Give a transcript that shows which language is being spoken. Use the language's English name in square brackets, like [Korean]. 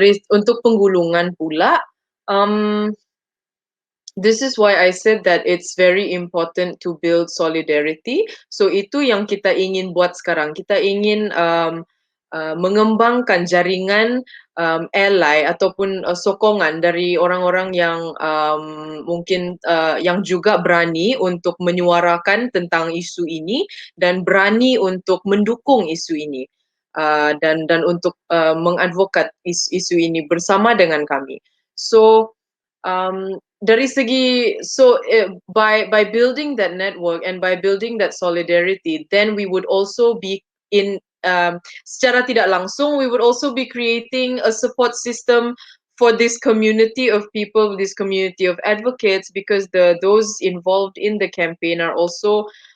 [Malay] Untuk penggulungan pula, [English] this is why I said that it's very important to build solidarity. [Malay] So itu yang kita ingin buat sekarang. Kita ingin mengembangkan jaringan ally ataupun sokongan dari orang-orang yang mungkin yang juga berani untuk menyuarakan tentang isu ini dan berani untuk mendukung isu ini, dan untuk mengadvokat isu ini bersama dengan kami. [English] So dari segi by building that network and by building that solidarity, then we would also be in [Malay] secara tidak langsung, [English] we would also be creating a support system for this community of people, this community of advocates, because those involved in the campaign are also